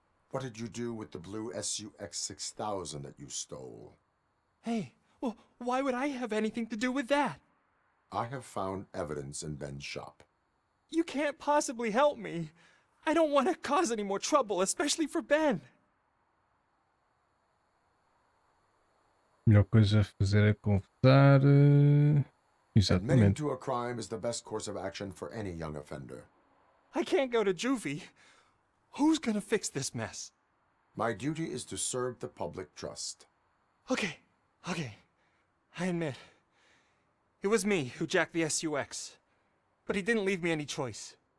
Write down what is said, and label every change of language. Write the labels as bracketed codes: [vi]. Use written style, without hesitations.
[en] What did you do with the blue SUX 6000 that you stole? Hey, well, why would I have anything to do with that? I have found evidence in Ben's shop. You can't possibly help me. I don't want to cause any more trouble, especially for Ben. [pt] Melhor coisa a fazer é conversar. [en] Admitting [pt] Exatamente. [en] to a crime is the best course of action for any young offender. I can't go to juvie. Who's gonna fix this mess? My duty is to serve the public trust. Okay. I admit. It was me who jacked the SUX. But he didn't leave me any choice.